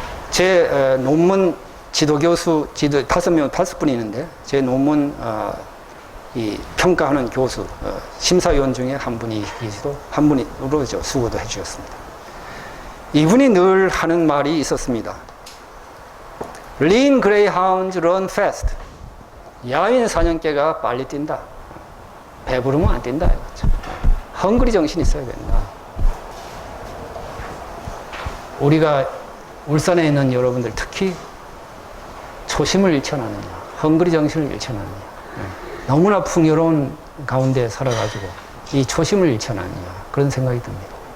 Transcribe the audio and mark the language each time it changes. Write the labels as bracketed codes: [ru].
[ko] 제 논문 지도교수, 5분이 있는데 제 논문 이 평가하는 교수, 심사위원 중에 한 분으로 수고도 해주셨습니다. 이분이 늘 하는 말이 있었습니다. [en] Lean greyhounds run fast. [ko] 야윈 사냥개가 빨리 뛴다. 배부르면 안 뛴다. 헝그리 정신이 있어야 된다. 우리가 울산에 있는 여러분들 특히 초심을 잃지 않았느냐, 헝그리 정신을 잃지 않았느냐, 너무나 풍요로운 가운데 살아가지고 이 초심을 잃지 않았느냐 그런 생각이 듭니다.